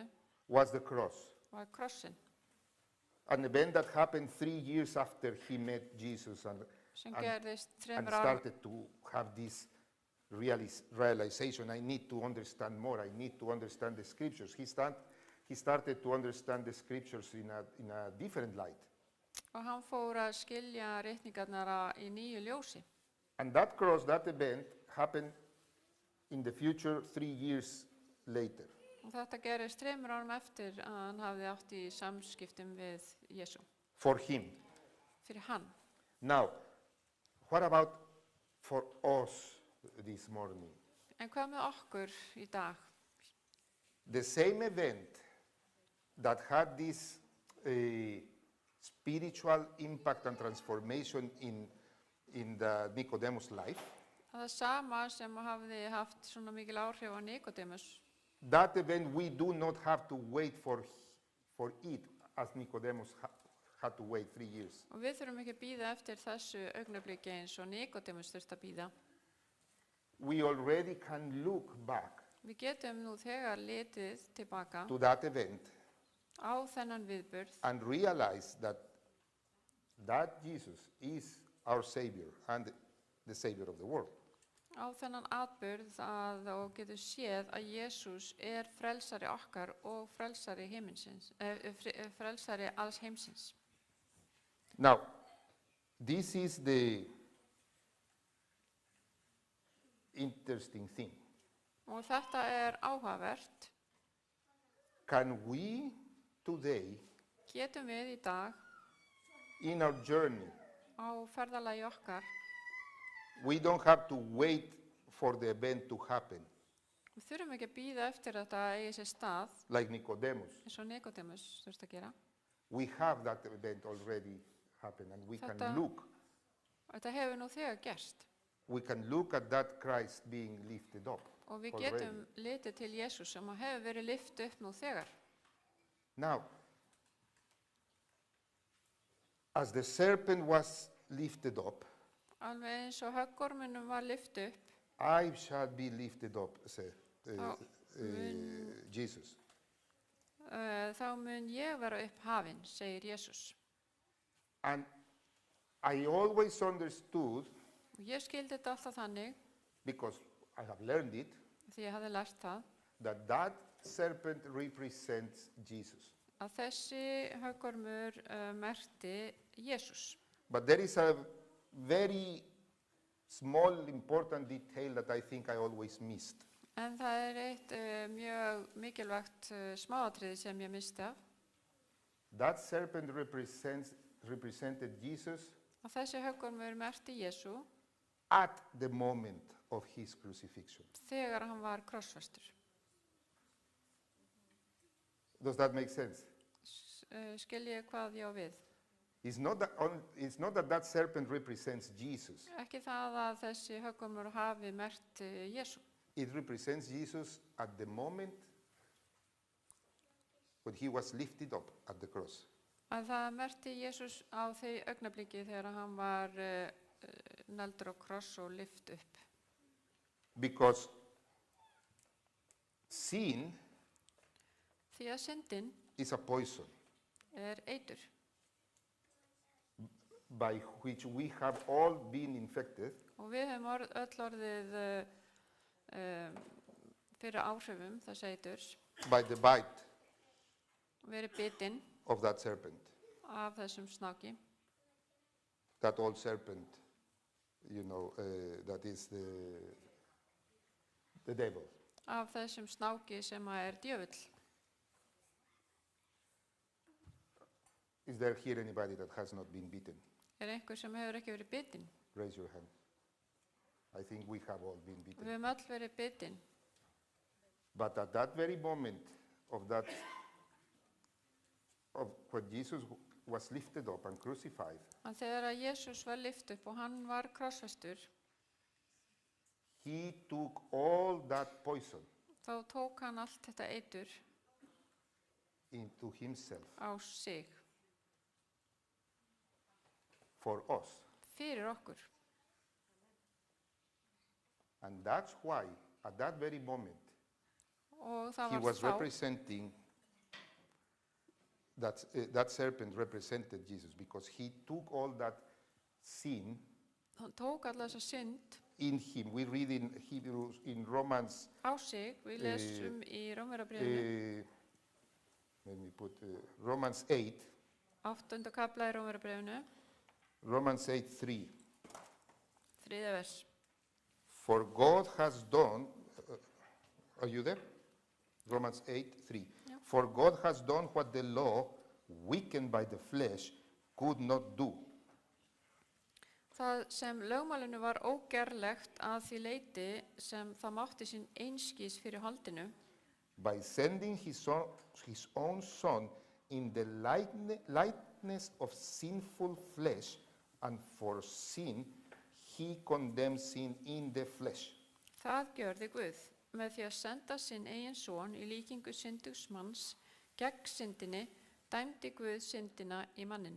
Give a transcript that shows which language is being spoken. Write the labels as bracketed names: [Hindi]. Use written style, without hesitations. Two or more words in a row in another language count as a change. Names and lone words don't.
[English] was the cross. [Icelandic] var krossin, [English] An event that happened 3 years after he met Jesus [Icelandic] sem [English] and [Icelandic] gerðist [English] and [Icelandic] 3 árum. [English] started to have this realization, I need to understand more, I need to understand the scriptures. He started to understand the scriptures in a different light. [Icelandic] Og hann fór að skilja ritningarnar í nýju ljósi. [English] And that cross, that event, happened in the future 3 years later. [Icelandic] Og þetta gerist 3 árum eftir að hann hafði átt í samskiptum við Jesú, [English] For him. [Icelandic] fyrir hann. [English] Now, what about for us this morning? [Icelandic] En hvað með okkur í dag? [English] The same event that had this spiritual impact and transformation in the Nicodemus life, [Icelandic] Það sama sem hafði haft svona mikil áhrif á Nikodémus. [English] that event we do not have to wait for it as Nicodemus had to wait 3 years. [Icelandic] Og við þurfum ekki að bíða eftir þessu augnabliki eins og Nikodémus þurfti að bíða. [English] We already can look back [Icelandic] Við getum nú þegar litið tilbaka [English] to that event [Icelandic] á þennan viðburð [English] and realize that Jesus is our Savior and the Savior of the world. [Icelandic] á þennan atburð og getum séð að Jesús frelsari okkar og frelsari heimsins, frelsari alls heimsins. [English] Now, this is the interesting thing. [Icelandic] Og þetta áhugavert. [English] Can we today, [Icelandic] Getum við í dag [English] in our journey, [Icelandic] á ferðalagi okkar, [English] we don't have to wait for the event to happen, [Icelandic] við þurfum ekki að bíða eftir að þetta eigi sér stað, [English] like Nicodemus. [Icelandic] eins og Nikodémus þurfti að gera. [English] We have that event already happen, and we can [Icelandic] Þetta- [English] look [Icelandic] Þetta hefur nú þegar gerst. [English] we can look at that Christ being lifted up [Icelandic] Og við [English] already. [Icelandic] getum litið til Jésús sem hefur verið lyft upp nú þegar. [English] Now, as the serpent was lifted up, [Icelandic] Alveg eins og höggorminum var lyft upp, [English] I shall be lifted up, said Jesus. [Icelandic] Þá mun ég vera upp hafinn, segir Jésús. [English] And I always understood, [Icelandic] Og ég skildi þetta alltaf þannig, [English] because I have learned it, [Icelandic] því ég hafði lært það, [English] that serpent represents Jesus. [Icelandic] að þessi höggormur merkti Jésús. [English] But there is a very small, important detail that I think I always missed. [Icelandic] En það eitt mjög mikilvægt smáatriði sem ég misti af. [English] That serpent represented Jesus [Icelandic] Að þessi höggormur merkti Jesú [English] at the moment of his crucifixion. [Icelandic] þegar hann var krossfestur. [English] Does that make sense? [Icelandic] Skil ég hvað ég á við? [English] It's not that that serpent represents Jesus. [Icelandic] Ekki það að þessi höggormur hafi merkt Jesú. [English] It represents Jesus at the moment when he was lifted up at the cross. [Icelandic] Að það merkti Jesús á því augnabliki þegar hann var negldur á kross og lyft upp. [English] Because sin [Icelandic] Því að syndin [English] is a poison [Icelandic] eitur [English] by which we have all been infected [Icelandic] og við höfum öll orðið fyrir áhrifum þess eiturs, [English] by the bite [Icelandic] verið bitin [English] of that serpent. [Icelandic] af þessum snáki. [English] That old serpent, that is the devil. [Icelandic] Af þessum snáki sem djöfull. [English] Is there here anybody that has not been bitten? [Icelandic] Einhver sem hefur ekki verið bitin? [English] Raise your hand. I think we have all been bitten. [Icelandic] Við höfum öll verið bitin. [English] But at that very moment of when Jesus was lifted up and crucified, [Icelandic] En þegar að Jesús var lyft upp og hann var krossfestur, [English] he took all that poison [Icelandic] þá tók hann allt þetta eitur [English] into himself [Icelandic] á sig [English] for us. [Icelandic] fyrir okkur. [English] And that's why at that very moment [Icelandic] Og það [English] he [Icelandic] var [English] was [Icelandic] þá [English] representing that serpent represented Jesus, because he took all that sin [Icelandic] hann tók alla þessa synd [English] in him. We read in Hebrews, in Romans, [Icelandic] á sig. Við lesum í Rómverjabréfinu, [English] let me put Romans 8, [Icelandic] 8. kafla í Rómverjabréfinu, [English] Romans 8:3. [Icelandic] 3. vers. [English] For God has done, are you there? Romans 8:3. Yeah. For God has done what the law, weakened by the flesh, could not do. [Icelandic] Það sem lögmálinu var ógerlegt að því leyti sem það mátti sín einskis fyrir holdinu, [English] By sending his own son in the likeness of sinful flesh, and for sin, he condemned sin in the flesh. [Icelandic] það gjörði Guð með því að senda sinn eigin son í líkingu syndugs manns gegn syndinni, dæmdi Guð syndina í manninum.